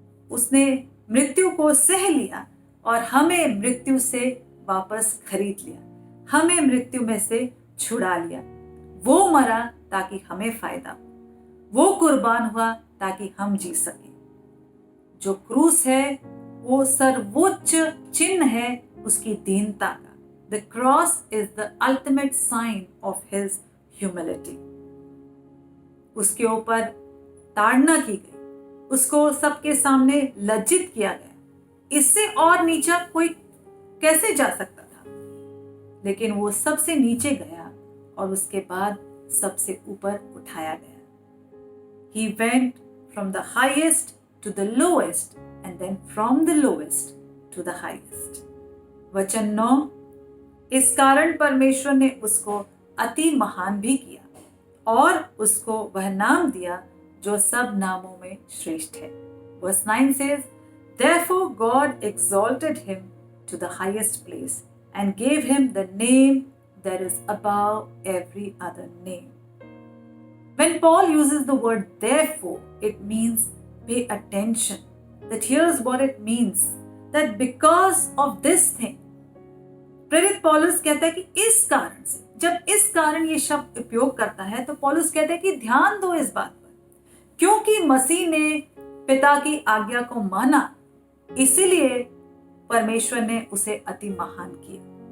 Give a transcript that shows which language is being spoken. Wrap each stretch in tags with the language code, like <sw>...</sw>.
<hi>उसने मृत्यु को सह लिया और हमें मृत्यु से वापस खरीद लिया, हमें मृत्यु में से छुड़ा लिया। वो मरा ताकि हमें फायदा हो, वो कुर्बान हुआ ताकि हम जी सकें। जो क्रूस है वो सर्वोच्च चिन्ह है उसकी दीनता का।</hi> <en>The cross is the ultimate sign of his humility.</en> <hi>उसके ऊपर ताड़ना की गई, उसको सबके सामने लज्जित किया गया, इससे और नीचा कोई कैसे जा सकता था, लेकिन वो सबसे नीचे गया और उसके बाद सबसे ऊपर उठाया गया।</hi> <en>He went from the highest to the lowest and then from the lowest to the highest.</en> <hi>वचन 9, इस कारण परमेश्वर ने उसको अति महान भी किया और उसको वह नाम दिया जो सब नामों में श्रेष्ठ है।</hi> <en>Verse 9 says, Therefore God exalted him to the highest place and gave him the name that is above every other name. When Paul uses the word therefore, it means pay attention. That here's what it means. That because of this thing,</en> <hi>प्रेरित पौलुस कहता है कि इस कारण से, जब इस कारण ये शब्द उपयोग करता है तो पौलुस कहता है कि ध्यान दो इस बात पर, क्योंकि मसीह ने पिता की आज्ञा को माना, इसीलिए परमेश्वर ने उसे अति महान किया।</hi>